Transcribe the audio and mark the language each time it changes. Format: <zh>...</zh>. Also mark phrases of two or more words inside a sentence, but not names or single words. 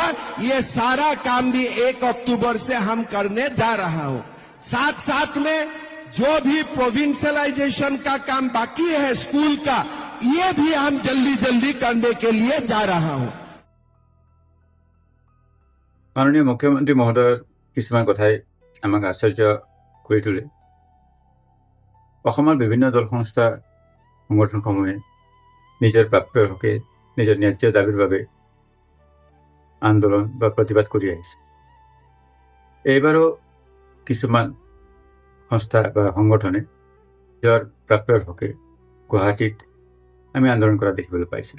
<hi>ये सारा काम भी 1 अक्टूबर से हम करने जा रहा हूं। साथ साथ में जो भी प्रोविंशियलाइजेशन का काम बाकी है स्कूल का, ये भी हम जल्दी जल्दी करने के लिए जा रहा हूं। माननीय मुख्यमंत्री महोदय</hi> <as>কিছুমান কথাই আমাক আশ্চৰ্য কৰি তোলে। অসমৰ বিভিন্ন দল সংস্থা সংগঠনসমূহে নিজৰ প্ৰাপ্যৰ হকে নিজৰ ন্যায্য দাবীৰ বাবে আন্দোলন বা প্ৰতিবাদ কৰি আহিছে। এইবাৰো কিছুমান সংস্থা বা সংগঠনে নিজৰ প্ৰাপ্যৰ হকে গুৱাহাটীত আমি আন্দোলন কৰা দেখিবলৈ পাইছিলোঁ।</as>